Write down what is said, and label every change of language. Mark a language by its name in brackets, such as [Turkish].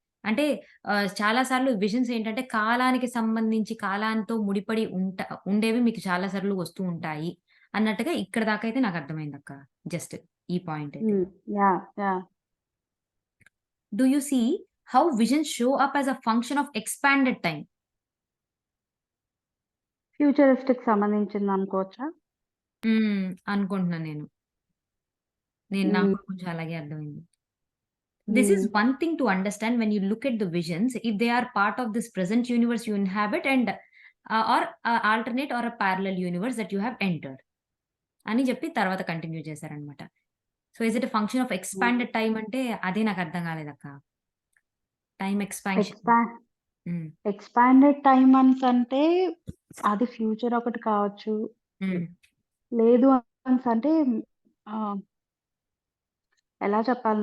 [Telugu] అంటే చాలా సార్లు విజన్స్ ఏంటంటే కాలానికి సంబంధించి కాలానితో ముడిపడి ఉండేవి మీకు చాలా సార్లు వస్తూ ఉంటాయి. అన్నట్టుగా ఇక్కడి దాకా అయితే నాకు అర్థమైందక్క. జస్ట్ ఈ పాయింట్ అయితే. హ్మ్. Yeah! Yeah! [English] Do you see how visions show up as a function of expanded time? [Telugu] Futuristic సంబంధించిందనుకోవచ్చా? అనుకుంటున్నాను నేను. నాకు హ్మ్. కూడా కొంచెం అలాగే అర్థమైంది. [English] This hmm. is one thing to understand when you look at the visions, if they are part of this present universe you inhabit and or alternate or a parallel universe that you have entered. [Telugu] అని చెప్పి తర్వాత continue చేశారనమాట. So, [English] Is it a function of hmm. [Telugu] Expanded time అంటే అదే నాకు అర్థం కాలేదక్క. [English] Time expansion. ఎక్స్‌పా hmm. [Telugu] ఎక్స్‌పాండెడ్ టైమ్ అనేసంటే అది ఫ్యూచర్ ఒకటి కావచ్చు. హ్మ్. లేదు అనేసంటే ఆహ్, ఎలా చెప్పాలి?